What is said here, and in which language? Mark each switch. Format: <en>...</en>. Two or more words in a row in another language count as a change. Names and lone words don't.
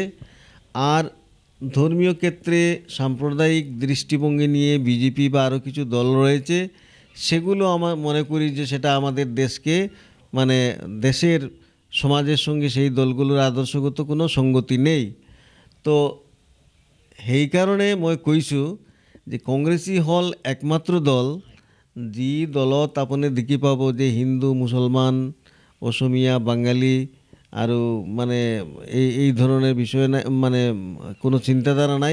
<bn>আর ধর্মীয় ক্ষেত্রে সাম্প্রদায়িক দৃষ্টিভঙ্গি নিয়ে বিজেপি বা আরও কিছু দল রয়েছে, সেগুলো আমার মনে করি যে সেটা আমাদের দেশকে মানে দেশের সমাজের সঙ্গে সেই দলগুলোর আদর্শগত কোনো সঙ্গতি নেই।</bn> <as>তো সেইকাৰণে মই কৈছোঁ যে কংগ্ৰেছী হ'ল একমাত্ৰ দল, যি দলত আপুনি দেখি পাব যে হিন্দু, মুছলমান, অসমীয়া, বাঙালি আৰু মানে এই ধৰণৰ বিষয় নাই, মানে কোনো চিন্তাধাৰা নাই।</as>